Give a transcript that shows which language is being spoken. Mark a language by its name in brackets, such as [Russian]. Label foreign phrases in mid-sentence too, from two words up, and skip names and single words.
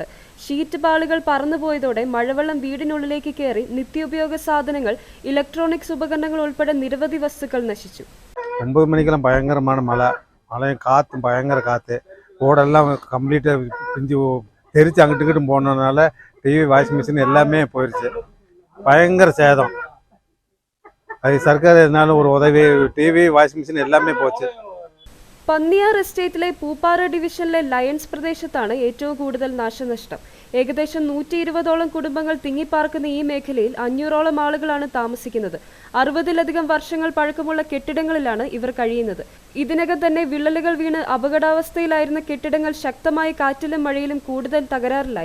[Malayalam] ഷീറ്റ് പാളുകൾ പറന്നുപോയതോടെ മഴവെള്ളം വീടിനുള്ളിലേക്ക് കയറി നിത്യോപയോഗ സാധനങ്ങൾ, ഇലക്ട്രോണിക്സ് ഉപകരണങ്ങൾ ഉൾപ്പെടെ നിരവധി വസ്തുക്കൾ നശിച്ചു. 9 മണിക്കെല്ലാം ഭയങ്കരമാണ് മഴയും കാറ്റും, ഭയങ്കര കാറ്റ്. ഓടെല്ലാം കംപ്ലീറ്റ് പിഞ്ചു തെരിച്ച് അങ്ങോട്ടും ഇങ്ങോട്ടും പോകുന്നതുனால TV, [English] washing machine [Tamil] எல்லாமே போயிடுச்சு. பயங்கர சேதம். அது சர்க்கார் எதனாலும் ஒரு உதவி, TV, [English] washing machine [Tamil] எல்லாமே போச்சு. [Malayalam] പന്നിയാർ എസ്റ്റേറ്റിലെ പൂപ്പാറ ഡിവിഷനിലെ ലയൺസ് പ്രദേശത്താണ് ഏറ്റവും കൂടുതൽ നാശനഷ്ടം. ഏകദേശം 120ഓളം കുടുംബങ്ങൾ തിങ്ങിപ്പാർക്കുന്ന ഈ മേഖലയിൽ 500ഓളം ആളുകളാണ് താമസിക്കുന്നത്. 60-ലധികം വർഷങ്ങൾ പഴക്കമുള്ള കെട്ടിടങ്ങളിലാണ് ഇവർ കഴിയുന്നത്. ഇതിനകം തന്നെ വിള്ളലുകൾ വീണ് അപകടാവസ്ഥയിലായിരുന്ന കെട്ടിടങ്ങൾ ശക്തമായ കാറ്റിലും മഴയിലും കൂടുതൽ തകരാറിലായി.